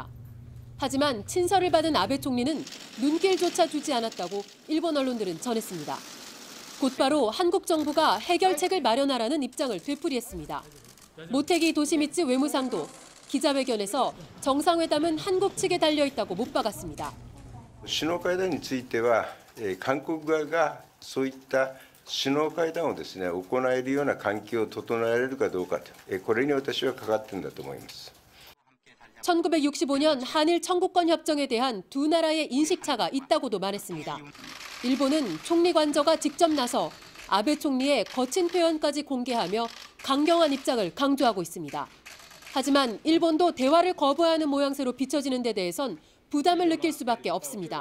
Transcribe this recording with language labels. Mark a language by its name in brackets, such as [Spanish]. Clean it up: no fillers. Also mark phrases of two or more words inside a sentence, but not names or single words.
[Korean] 하지만 친서를 받은 아베 총리는 눈길조차 주지 않았다고 일본 언론들은 전했습니다. 곧바로 한국 정부가 해결책을 마련하라는 입장을 되풀이했습니다. 모테기 도시미츠 외무상도 기자회견에서 정상회담은 한국 측에 달려있다고 못 박았습니다. [Japanese] 首脳会談については、韓国側がそういった首脳会談をですね、行えるような環境を整えられるかどうかと、これに私はかかっているんだと思います。 [Korean] 1965년 한일 청구권 협정에 대한 두 나라의 인식차가 있다고도 말했습니다. 일본은 총리 관저가 직접 나서 아베 총리의 거친 표현까지 공개하며 강경한 입장을 강조하고 있습니다. 하지만 일본도 대화를 거부하는 모양새로 비춰지는 데 대해선 부담을 느낄 수밖에 없습니다.